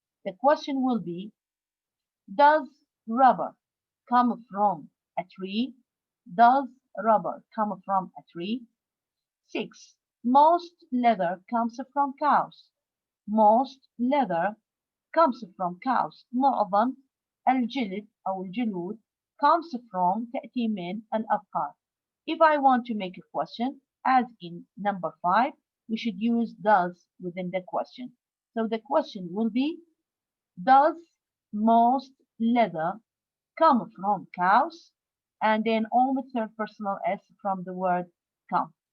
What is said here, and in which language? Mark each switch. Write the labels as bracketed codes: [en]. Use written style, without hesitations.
[en] The question will be, does rubber come from a tree? Does rubber come from a tree? 6. Most leather comes from cows. Most leather comes from cows. [ar] معظم الجلد أو الجلود [en] comes from [ar] تأتي من الأبقار. [en] If I want to make a question, as in number 5, we should use does within the question. So the question will be, does most leather come from cows? And then omit third personal s from the word come.